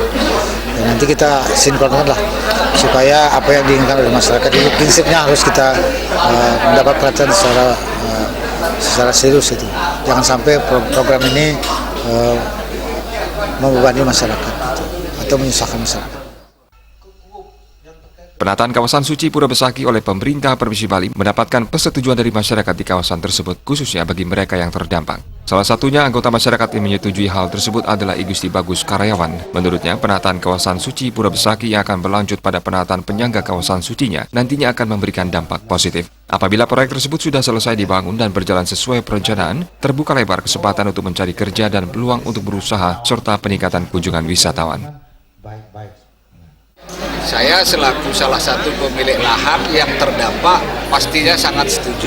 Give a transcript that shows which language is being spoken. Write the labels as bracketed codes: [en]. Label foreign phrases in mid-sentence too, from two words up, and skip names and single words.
[id] Dan nanti kita sinkronkan lah supaya apa yang diinginkan oleh masyarakat itu prinsipnya harus kita mendapat perhatian secara serius itu. Jangan sampai program ini membebani masyarakat gitu, atau menyusahkan masyarakat. Penataan kawasan Suci Pura Besaki oleh pemerintah Provinsi Bali mendapatkan persetujuan dari masyarakat di kawasan tersebut, khususnya bagi mereka yang terdampak. Salah satunya anggota masyarakat yang menyetujui hal tersebut adalah I Gusti Bagus Karyawan. Menurutnya, penataan kawasan Suci Pura Besaki yang akan berlanjut pada penataan penyangga kawasan sucinya nantinya akan memberikan dampak positif. Apabila proyek tersebut sudah selesai dibangun dan berjalan sesuai perencanaan, terbuka lebar kesempatan untuk mencari kerja dan peluang untuk berusaha serta peningkatan kunjungan wisatawan. Saya selaku salah satu pemilik lahan yang terdampak pastinya sangat setuju.